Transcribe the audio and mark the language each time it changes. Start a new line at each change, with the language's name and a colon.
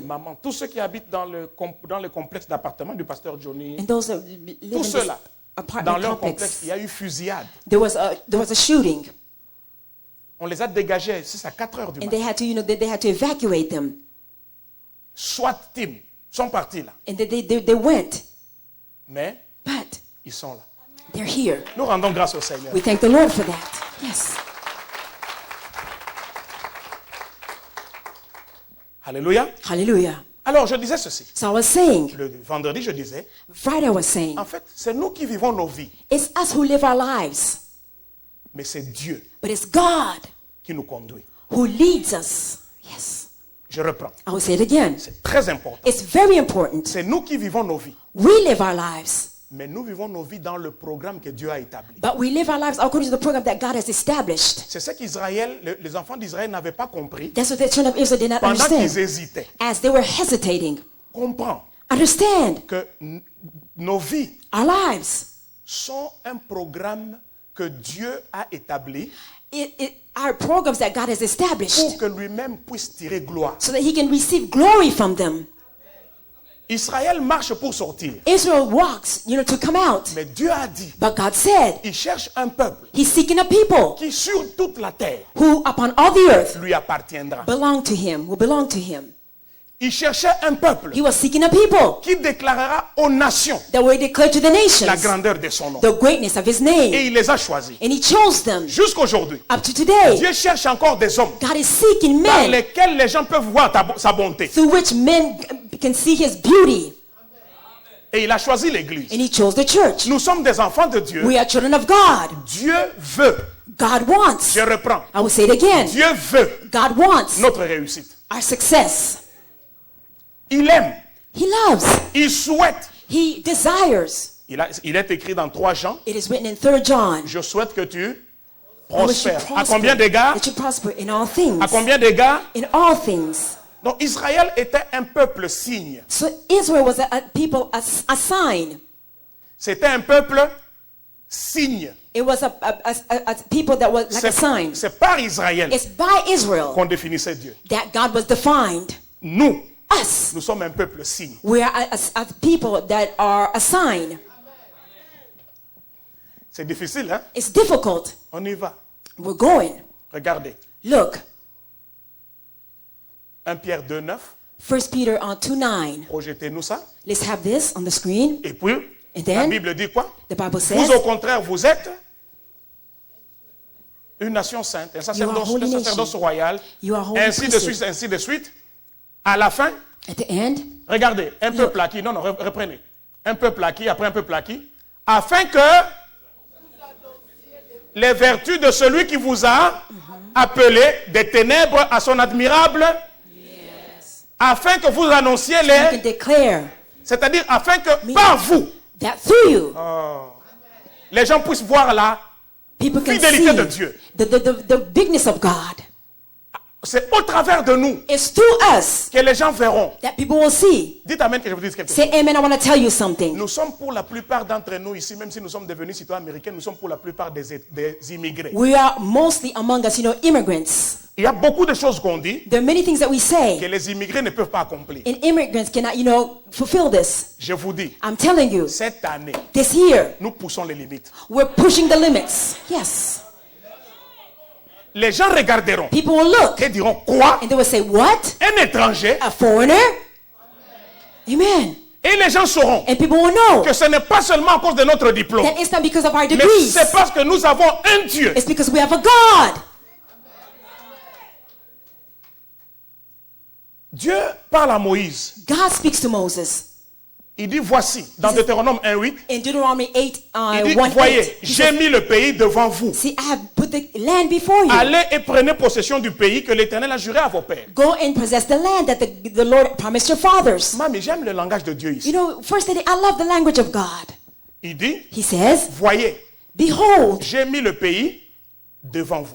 French: maman, tous ceux qui habitent dans le complexe d'appartements du pasteur Johnny,
English: and those that live in
French: tous
English: this
French: ceux-là, dans
English: apartment
French: leur complexe,
English: complex,
French: il y a eu fusillade.
English: there was a shooting,
French: On les a dégagés, c'est à 4 heures du
English: and
French: matin.
English: they had to, you know, they had to evacuate them,
French: SWAT team sont partis là,
English: and they went,
French: mais
English: but
French: ils sont là.
English: they're here.
French: Nous rendons grâce au Seigneur.
English: We thank the Lord for that. Yes.
French: Alléluia.
English: Hallelujah.
French: Alors je disais ceci.
English: So I was saying,
French: Le vendredi, je disais,
English: Friday I was saying,
French: en fait, c'est nous qui vivons nos vies,
English: it's us who live our lives,
French: mais c'est Dieu
English: but it's God
French: qui nous conduit.
English: who leads us. Yes.
French: Je reprends.
English: I will say it again.
French: C'est très important.
English: It's very important.
French: C'est nous qui vivons nos vies,
English: We live our lives,
French: mais nous vivons nos vies dans le programme que Dieu a établi.
English: but we live our lives according to the program that God has established.
French: C'est ce qu'Israël, les enfants d'Israël n'avaient pas compris
English: That's what the children of Israel did not
French: pendant qu'ils
English: understand.
French: hésitaient.
English: As they were hesitating,
French: Comprends
English: understand
French: que nos vies
English: our lives.
French: sont un programme que Dieu a établi
English: It are programs that God has established
French: pour que lui-même puisse tirer gloire.
English: so that he can receive glory from them.
French: Israël marche pour sortir,
English: Israel walks, you know, to come out.
French: mais Dieu a dit,
English: But God said
French: il cherche un peuple
English: he's seeking a people
French: qui sur toute la terre
English: who upon all the earth
French: lui appartiendra.
English: belong to him, will belong to him.
French: Il cherchait un peuple
English: He was seeking a people
French: qui déclarera aux nations
English: that will declare to the
French: la
English: nations
French: grandeur de son nom.
English: the greatness of his name.
French: Et il les a choisis.
English: And he chose them
French: Jusqu'aujourd'hui,
English: up to today.
French: Dieu cherche encore des hommes
English: God is seeking
French: par
English: men
French: lesquels les gens peuvent voir sa bonté.
English: through which men can see his beauty.
French: Et il a choisi l'église.
English: And he chose the church.
French: Nous sommes des enfants de Dieu.
English: We are children of God.
French: Dieu veut,
English: God wants.
French: je reprends,
English: I will say it again.
French: Dieu veut
English: God wants
French: notre réussite.
English: our success.
French: Il aime,
English: He loves.
French: il souhaite.
English: He desires.
French: Il est écrit dans 3 Jean,
English: It is written in 3 John.
French: je souhaite que tu
English: I wish you
French: prospères. À
English: prosper,
French: combien d'égards?
English: that you prosper in all things.
French: À combien d'égards?
English: In all things.
French: Donc Israël était un peuple signe.
English: So Israel was a people, a sign.
French: C'était un peuple signe.
English: It was a people that was like a sign.
French: C'est par Israël
English: It's by Israel
French: qu'on définissait Dieu.
English: that God was defined.
French: Nous,
English: Us.
French: nous sommes un peuple signe.
English: We are a people that are a sign.
French: C'est difficile, hein?
English: It's difficult.
French: On y va.
English: We're going.
French: Regardez.
English: Look,
French: 1 Pierre 2,9.
English: 1 Peter 2:9.
French: Projetez-nous ça.
English: Let's have this on the screen.
French: Et puis,
English: And
French: la
English: then
French: Bible dit quoi?
English: the Bible
French: Vous,
English: says,
French: au contraire, vous êtes une nation sainte, un
English: holy
French: sacerdoce
English: nation.
French: royal,
English: You are holy
French: ainsi de
English: priesthood.
French: suite, ainsi de suite. À la fin,
English: At the end,
French: regardez, un peuple acquis, non, reprenez. Un peuple acquis, après un peuple acquis, afin que les vertus de celui qui vous a appelé des ténèbres à son admirable, afin que vous annonciez
English: you can
French: les...
English: declare
French: C'est-à-dire afin que par vous,
English: that through you,
French: les gens puissent voir la
English: people can
French: fidélité
English: see
French: de Dieu.
English: the bigness of God.
French: C'est au travers de nous
English: It's through us
French: que les gens verront.
English: that people will see.
French: Dites amen que je vous dise quelque chose.
English: Say amen, I want to tell you something.
French: Nous sommes pour la plupart d'entre nous ici, même si nous sommes devenus citoyens américains, nous sommes pour la plupart des immigrés.
English: We are mostly among us, immigrants.
French: Il y a beaucoup de choses qu'on dit
English: There are many things that we
French: que
English: say,
French: les immigrés ne peuvent pas accomplir.
English: and immigrants cannot, fulfill this.
French: Je vous dis,
English: I'm telling you,
French: cette année,
English: this year,
French: nous poussons les limites.
English: we're pushing the limits. Yes.
French: Les gens regarderont
English: People will look,
French: et diront quoi?
English: and they will say, what?
French: Un étranger?
English: A foreigner? Amen.
French: Et les gens sauront
English: And people will know
French: que ce n'est pas seulement à cause de notre diplôme,
English: that it's not because of our
French: mais
English: degrees.
French: c'est parce que nous avons un Dieu.
English: It's because we have a God.
French: Dieu parle à Moïse.
English: God speaks to Moses.
French: Il dit voici, dans Deutéronome 1:8,
English: In Deuteronomy 8,
French: il dit
English: 1:8,
French: voyez,
English: he
French: j'ai
English: says,
French: mis le pays devant vous.
English: see, I have put the land before you.
French: Allez et prenez possession du pays que l'Éternel a juré à vos pères.
English: Go and possess the land that the Lord promised your fathers.
French: Mamie, j'aime le langage de Dieu ici.
English: First, I love the language of God.
French: Il dit,
English: He says,
French: voyez,
English: behold,
French: j'ai mis le pays devant vous.